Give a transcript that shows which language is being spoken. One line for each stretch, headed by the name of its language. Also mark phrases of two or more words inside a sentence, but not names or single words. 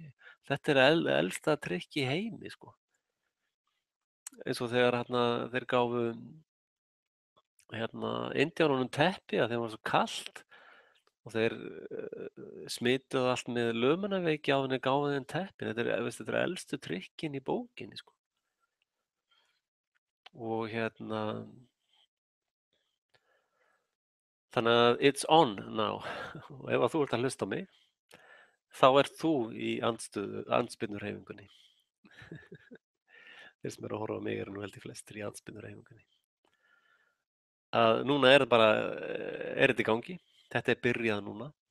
Icelandic: Þetta er elsta trikk í heimi, sko. Eins og þegar hérna, þeir gáfu hérna Indíánunum teppi að þeim var svo kalt og þeir smituðu allt með lömunarveiki á henni gáfu þeim teppi. Þetta er elstu trikkin í bókinni, sko. Og hérna, þannig að
English: it's on now.
Icelandic: Og ef að þú ert að hlusta á mig, þá ert þú í andspyrnuhreyfingunni. Þeir sem eru að horfa á mig eru nú held ég flestir í andspyrnuhreyfingunni. Að núna er þetta í gangi. Þetta er byrjað núna.